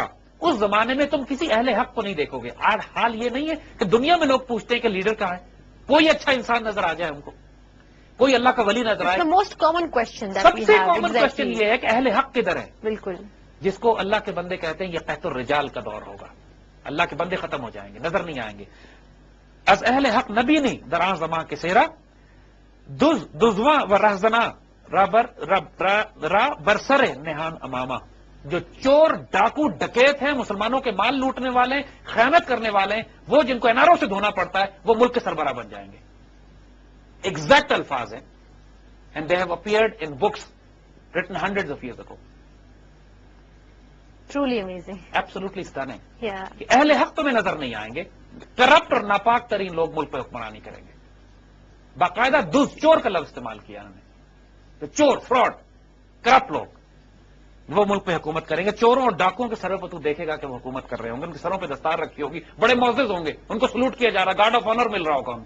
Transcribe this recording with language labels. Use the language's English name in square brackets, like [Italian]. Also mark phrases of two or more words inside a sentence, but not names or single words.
[Urdu] اس زمانے میں تم کسی اہل حق کو نہیں دیکھو گے. آج حال یہ نہیں ہے کہ دنیا میں لوگ پوچھتے ہیں کہ لیڈر کہاں ہے, کوئی اچھا انسان نظر آ جائے ان کو, کوئی اللہ کا ولی نظر آئے. [English] most common question, [Urdu] سب سے [English] common question [Urdu] یہ ہے کہ اہل حق کدھر ہے. بالکل. جس کو اللہ کے بندے کہتے ہیں یہ قحط الرجال کا دور ہوگا, اللہ کے بندے ختم ہو جائیں گے, نظر نہیں آئیں گے. [Persian] از اہل حق نبی نہیں در آن زماں کسیرا دزواں و رہزنا را برسر نہان امامہ. [Urdu] جو چور ڈاکو ڈکیت ہیں, مسلمانوں کے مال لوٹنے والے ہیں, خیانت کرنے والے ہیں, وہ جن کو اناروں سے دھونا پڑتا ہے, وہ ملک کے سربراہ بن جائیں گے. ایگزیکٹ الفاظ ہیں. [English] and they have appeared in books written hundreds of years ago. truly amazing. absolutely stunning. [Urdu] کہ اہل حق تمہیں نظر نہیں آئیں گے. کرپٹ اور ناپاک ترین لوگ ملک پہ حکمرانی کریں گے. باقاعدہ چور کا لفظ استعمال کیا انہوں نے. تو چور, فراڈ, کرپٹ لوگ وہ ملک پہ حکومت کریں گے. چوروں اور ڈاکوؤں کے سروں پہ تو دیکھے گا کہ وہ حکومت کر رہے ہوں گے, ان کے سروں پہ دستار رکھی ہوگی, بڑے معزز ہوں گے, ان کو سلوٹ کیا جا رہا, [English] guard of honour [Urdu] مل رہا ہوگا ان کو.